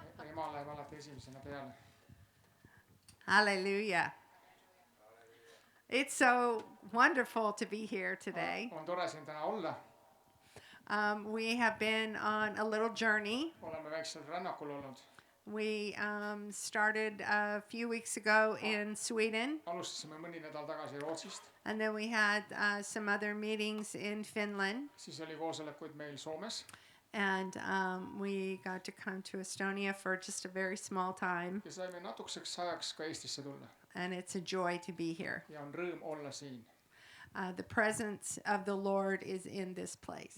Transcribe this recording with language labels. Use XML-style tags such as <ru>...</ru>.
<et>ema läheb alati esimesena peale.</et> <en>Hallelujah. It's so wonderful to be here today.</en> <et>On tore siin täna olla.</et> <en>We have been on a little journey.</en> <et>Oleme väiksel rännakul olnud.</et> <en>We started a few weeks ago in Sweden,</en> <et>Alustasime mõni nädal tagasi Rootsist.</et> <en>and then we had some other meetings in Finland,</en> <et>Siis oli koosolekuid meil Soomes.</et> <en>and we got to come to Estonia for just a very small time,</en> <et>Ja saime natukeseks ajaks ka Eestisse tulla.</et> <en>and it's a joy to be here.</en> <et>Ja on rõõm olla siin.</et> <en>The presence of the Lord is in this place,</en>